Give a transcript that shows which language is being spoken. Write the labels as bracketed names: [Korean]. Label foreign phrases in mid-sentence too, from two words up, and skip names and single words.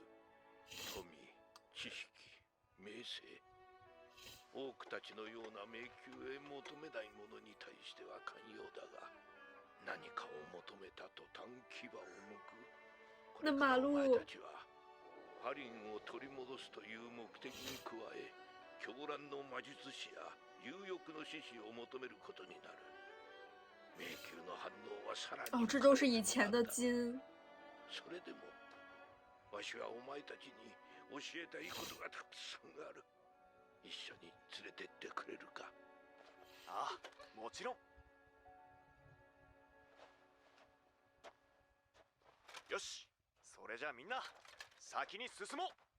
[Japanese] 富、知識、名声、多くたちのような迷宮へ求めないものに対しては寛容だが、何かを求めた途端牙を剥く。これからお前たちはハリンを取り戻すという目的に加え、狂乱の魔術師や有欲の獅子を求めることになる。迷宮の反応はさらに。 [Chinese] 哦，这都是以前的金。 [Japanese] それでもわしはお前たちに教えたいことがたくさんある。一緒に連れてってくれるか？ああ、もちろん。よし、それじゃあみんな先に進もう。